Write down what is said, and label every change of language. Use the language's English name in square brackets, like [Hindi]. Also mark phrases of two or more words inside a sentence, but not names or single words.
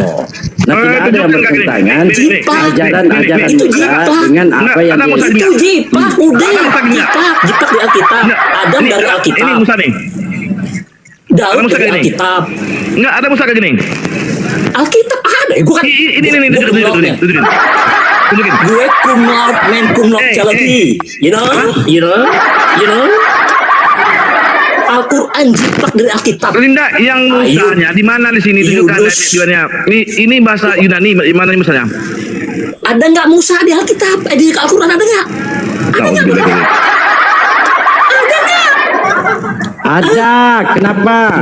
[Indonesian] Nah, tidak ada yang bertentangan ajaran-ajaran Itu Musa jiplak. dengan apa yang Ada Musa dia. Itu jiplak, udah. Ada Musa nggak? Jiplak di Alkitab. Adam Ini- dari Ini Alkitab. Musa nih. Daud Musa dari kayak gini. Alkitab. Enggak ada Musa kayak gini. Alkitab ada. Gue kan. Ini Gua tunjukin. [Latin] cum laude. [Indonesian] Tunjukin. [Latin] Gue cum laude, men cum laude [Indonesian] Eh, lagi. [English] You know? [Indonesian] Al-Quran jiplak dari Alkitab. Linda, yang Musanya di mana di sini tunjukkan ayat-ayatnya. Ini bahasa Yunani, di mana misalnya? Ada nggak Musa di Alkitab? Di Al-Quran ada nggak? Ada nggak? Ada nggak? Ada, kenapa?